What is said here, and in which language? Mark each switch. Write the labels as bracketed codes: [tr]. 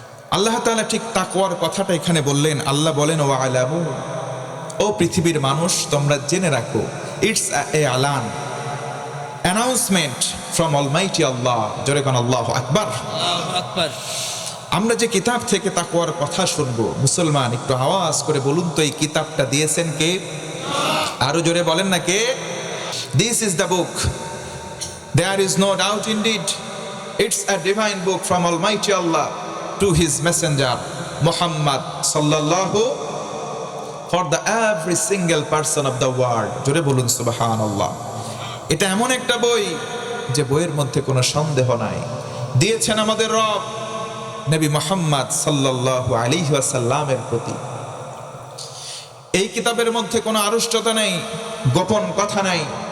[bn] আল্লাহ তাআলা ঠিক তাকওয়ার কথাটা এখানে বললেন। আল্লাহ বলেন [ar] ওয়া আলামু, [bn] ও পৃথিবীর মানুষ তোমরা জেনে রাখো, [en] It's a আলান, announcement from almighty Allah. [bn] জোরে কোন আল্লাহু আকবার। আল্লাহু আকবার। আমরা যে কিতাব থেকে তাকওয়ার কথা শুনবো, মুসলমান একটু আওয়াজ করে বলুন তো এই কিতাবটা দিয়েছেন কে? আরো জোরে বলেন না কে? [en] This is the book, there is no doubt indeed, it's a divine book from Almighty Allah to his messenger Muhammad sallallahu, for the every single person of the world. [bn] জোরে বলুন সুবহানাল্লাহ। এটা এমন একটা বই যে বইয়ের মধ্যে কোনো সন্দেহ নাই, দিয়েছেন আমাদের রব নবী মুহাম্মদ সাল্লাল্লাহু আলাইহি ওয়াসাল্লামের প্রতি। এই কিতাবের মধ্যে কোনো আড়ষ্টতা নেই, গোপন কথা নাই।